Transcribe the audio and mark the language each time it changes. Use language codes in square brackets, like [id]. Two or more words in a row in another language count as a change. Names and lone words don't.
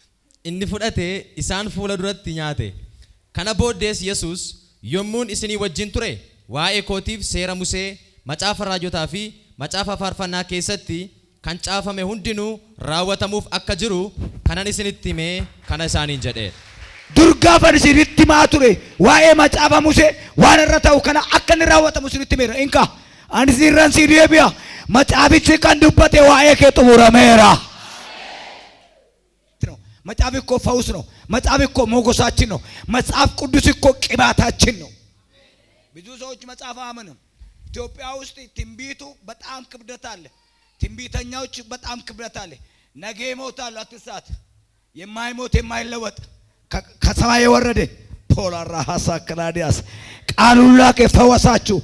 [om] Inni fudhatee isaan fuula duratti nyaate. Kana booddees Yesuus yommuun isinii wajjin ture waa'ee kootiif seera Musee macaafa raajotaa fi macaafa faarfannaa keessatti kan caafame hundinuu raawwatamuuf akka jiru kanan isinitti himee kana isaaniin jedhe. Durgaafan isinitti himaa ture waa'ee macaafa Musee waan irra ta'u kana akka inni raawwatamu isinitti himeera. Inka ani sirran si deebi'a macaafichi kan dubbate waa'ee kee xumurameera. [am] መጽሐፍ እኮ ፈውስ ነው። መጽሐፍ እኮ ሞገሳችን ነው። መጽሐፍ ቅዱስ እኮ ቅባታችን ነው። ብዙ ሰዎች መጽሐፍ አያምኑም። ኢትዮጵያ ውስጥ ትንቢቱ በጣም ክብደት አለ። ትንቢተኛዎች በጣም ክብደት አለ። ነገ ይሞታል አትሳት። የማይሞት የማይለወጥ ከሰማይ የወረደ ፖላራ ሐሳክላዲያስ ቃሉን ላከ ፈወሳችሁ